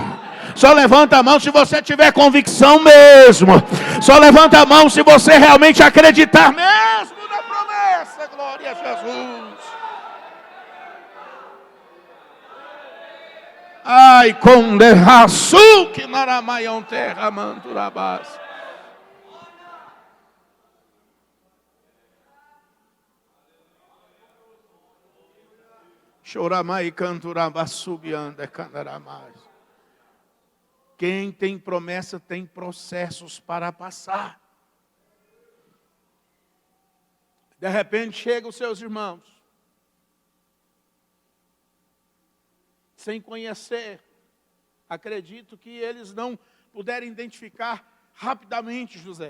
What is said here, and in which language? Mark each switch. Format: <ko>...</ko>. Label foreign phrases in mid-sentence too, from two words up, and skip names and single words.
<pt>Só levanta a mão se você tiver convicção mesmo. Só levanta a mão se você realmente acreditar mesmo na promessa. Glória a Jesus. Ai, com derraçu que naramaião terra manturabás. Choramai canturabás subianda candaramás. Quem tem promessa tem processos para passar. De repente chegam os seus irmãos, sem conhecer. Acredito que eles não puderam identificar rapidamente José.</pt>